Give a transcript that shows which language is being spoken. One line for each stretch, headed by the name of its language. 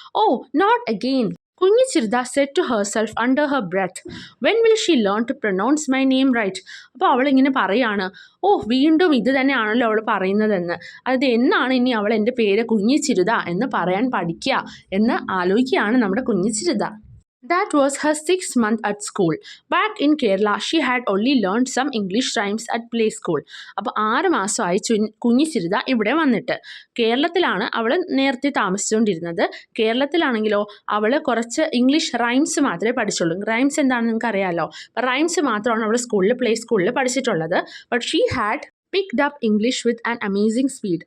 English: Oh not again, Kunhi Chirutha said to herself under her breath. When will she learn to pronounce my name right.
Malayalam: അപ്പോൾ അവളിങ്ങനെ പറയാണ്, ഓ വീണ്ടും ഇത് തന്നെയാണല്ലോ അവൾ പറയുന്നതെന്ന്. അതായത് എന്നാണ് ഇനി അവൾ എൻ്റെ പേര് കുഞ്ഞി ചിരുത എന്ന് പറയാൻ പഠിക്കുക എന്ന് ആലോചിക്കുകയാണ് നമ്മുടെ കുഞ്ഞി Chirutha.
English: That was her 6th month at school. Back in Kerala, she had only learned some English rhymes at play school.
Malayalam: അപ്പോൾ 6 മാസമായി കുഞ്ഞി ചിരുത ഇവിടെ വന്നിട്ട്. കേരളത്തിലാണ് അവൾ നേരത്തെ താമസിച്ചുകൊണ്ടിരുന്നത്. കേരളത്തിലാണെങ്കിലോ അവൾ കുറച്ച് ഇംഗ്ലീഷ് റൈംസ് മാത്രമേ പഠിച്ചുള്ളൂ. റൈംസ് എന്താണെന്ന് നിങ്ങൾക്ക് അറിയാമല്ലോ. അപ്പോൾ റൈംസ് മാത്രമാണ് അവൾ പ്ലേ സ്കൂളിൽ പഠിച്ചിട്ടുള്ളത്.
English: But she had picked up English with an amazing speed.